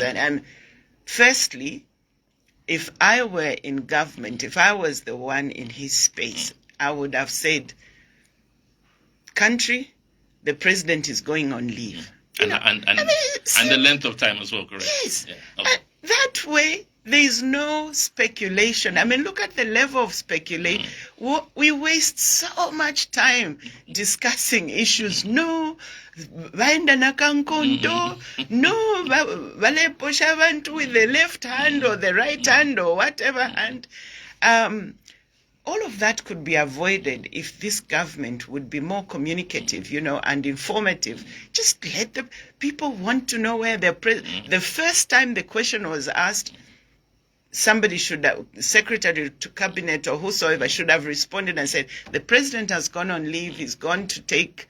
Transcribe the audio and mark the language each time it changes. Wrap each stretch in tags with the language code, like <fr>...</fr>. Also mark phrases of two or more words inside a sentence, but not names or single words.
<en>And firstly, if I were in government, if I was the one in his space, I would have said, country, the president is going on leave. And the length of time as well, correct? Yes. That way, there is no speculation. I mean, look at the level of speculation. We waste so much time discussing issues.</en> <bem>No, vaenda na kankondo.</bem> <en>No,</en> <bem>vale posha abantu</bem> <en>with the left hand or the right hand or whatever hand. All of that could be avoided if this government would be more communicative, and informative. Just let the people want to know where they're the first time the question was asked, somebody secretary to cabinet or whosoever should have responded and said, the president has gone on leave, he's gone to take</en>